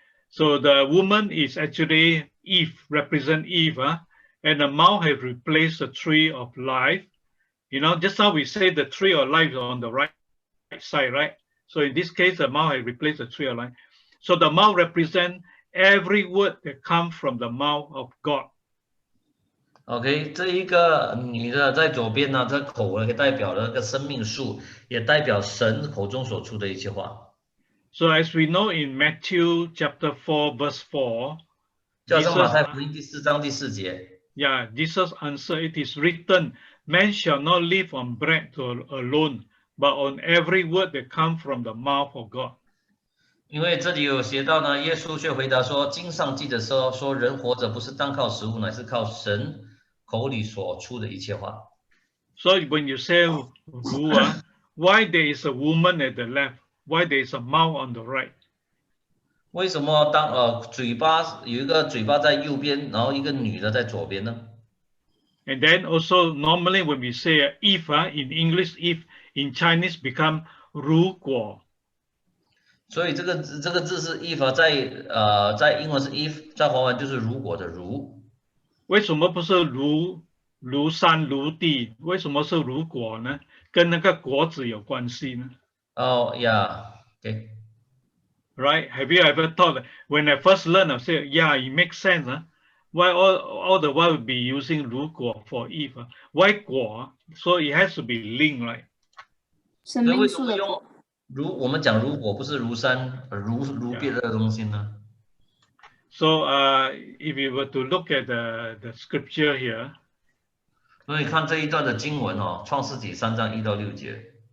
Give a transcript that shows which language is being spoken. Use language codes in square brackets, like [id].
[en] So the woman is actually Eve, represent Eve, and the mouth have replaced the tree of life. Just how we say the tree of life is on the right side, right? So in this case, the mouth has replaced the tree of life. So the mouth represents every word that comes from the mouth of God. [zh] OK， 这一个女的在左边呢，这口呢，代表了那个生命树，也代表神口中所出的一切话。 [en] So as we know in Matthew chapter 4 verse 4, [zh] 就好像马太福音第4章第4节。 [en] Yeah, Jesus answered, "It is written, man shall not live on bread alone, but on every word that comes from the mouth of God." [zh] 因为这里有写到呢，耶稣却回答说：“经上记着说人活着不是单靠食物，乃是靠神口里所出的一切话。” [en] So when you say why there is a woman at the left, why there is a mouth on the right? [zh] 为什么当嘴巴有一个嘴巴在右边，然后一个女的在左边呢？ [en] And then also normally when we say if in English, if in Chinese become 如果。 [zh] 所以这个字是 if 在英文是 if， 在华文就是如果的如。为什么不是如山如地？为什么是如果呢？跟那个果子有关系呢？ [en] Oh yeah, okay. Right? Have you ever thought when I first learned, I said, yeah, it makes sense. Why all the while be using 如果 for if? Why 果? So it has to be linked, right? [zh] 生命树的果。我们讲如果不是如山如别的东西呢？ [en] So if you were to look at the scripture here. [zh] 所以看这一段的经文哦，《创世纪3章1到6节。